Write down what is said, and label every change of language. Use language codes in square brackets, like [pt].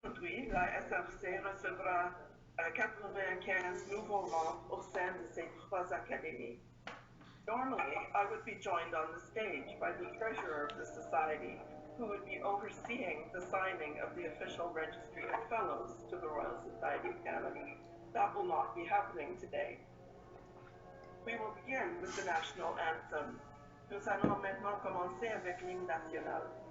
[fr] Aujourd'hui, la SRC recevra 95 nouveaux membres au sein de ces trois académies. [en] Normally, I would be joined on the stage by the treasurer of the society, who would be overseeing the signing of the official registry of fellows to the Royal Society of Canada. That will not be happening today. We will begin with the national anthem. [fr] Nous allons maintenant commencer avec l'hymne national.